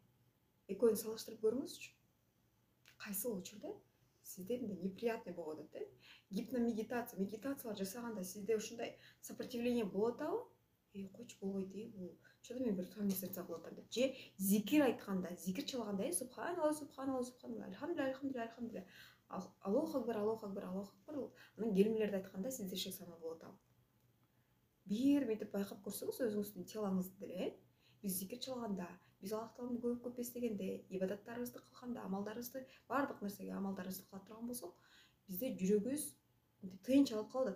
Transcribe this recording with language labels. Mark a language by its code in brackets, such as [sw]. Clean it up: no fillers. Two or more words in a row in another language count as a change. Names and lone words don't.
[ky] Экөөнү салыштырып көрүңүзчү. Кайсы учурда сизде мындай неприятный болуп атат, гипномедитация, медитациялар жасаганда сизде ушундай сопротивление болот абы? Койчу болбойт, бул чода мен бир туура эмес нерсе кылып атам деп. Же зикир айтканда, зикир чалганда, [ar] سبحان الله، سبحان الله، سبحان الله, الحمد لله، الحمد لله، الحمد لله، الله أكبر، الله أكبر، الله أكبر. [ky] Анан келмелерди айтканда сизде шек саноо болот абы? Бир мынтип байкап көрсөңүз өзүңүздүн телоңузду деле, биз зикир чалганда, биз Аллах Тааланы көп эстегенде, ибадаттарыбызды кылганда, амалдарыбызды, бардык нерсеге амалдарыбызды кыла турган болсок, бизде жүрөгүбүз тынч алып калат.